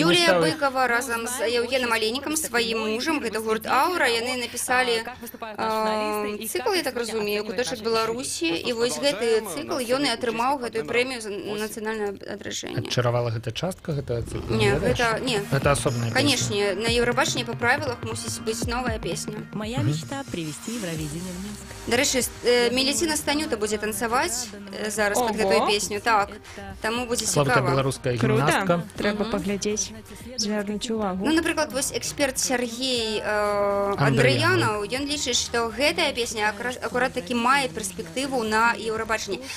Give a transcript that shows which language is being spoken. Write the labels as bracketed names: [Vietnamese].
[Belarusian] Юлія Быкова разам з Евгеном Алейнікам, сваім мужам, гэта гурт «Аура», яны напісалі цыкл, я так разумею, «Куточак Беларусі», і вось гэты цыкл ён і атрымаў гэтую прэмію за нацыянальнае адраджэнне. Чаравала гэта частка гэтага цыкла? Не, гэта асобная песня. Канешне, на Еўрабачанні па правілах мусіць быць новая песня. [Russian] Моя мечта привести Евровидение в Минск. [Belarusian] Дарэчы, Меліціна Станюта будзе танцаваць зараз пад гэтую песню. Так, таму будзе цікава. Беларуская гімнастка. Трэба паглядзець, звярнуць увагу. Ну, напрыклад, вось эксперт Сергей Андрыянаў, ён лічыць, што гэтая песня акурат такі мае перспектыву на Еўрабачанні.